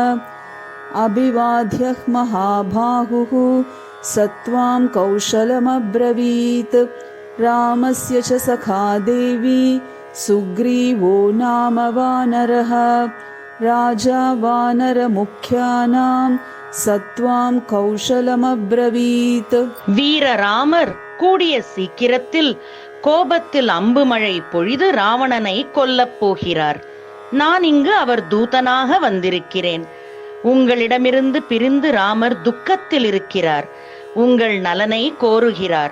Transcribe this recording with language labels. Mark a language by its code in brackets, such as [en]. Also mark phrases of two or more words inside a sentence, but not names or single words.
[sa] अभिवाद्यः महाबाहुः स त्वां कौशलमब्रवीत् रामस्य च सखा देवी सुग्रीवो नाम वानरः राजा वानरमुख्यानां स त्वां कौशलमब्रवीत्. [ta] வீர ராமர் கூடிய சீக்கிரத்தில் கோபத்தில் அம்பு மழை பொழிது ராவணனை கொல்லப் போகிறார். நான் இங்கு அவர் தூதனாக வந்திருக்கிறேன். உங்களிடமிருந்து பிரிந்து ராமர் துக்கத்தில் இருக்கிறார். உங்கள் நலனை கோருகிறார்.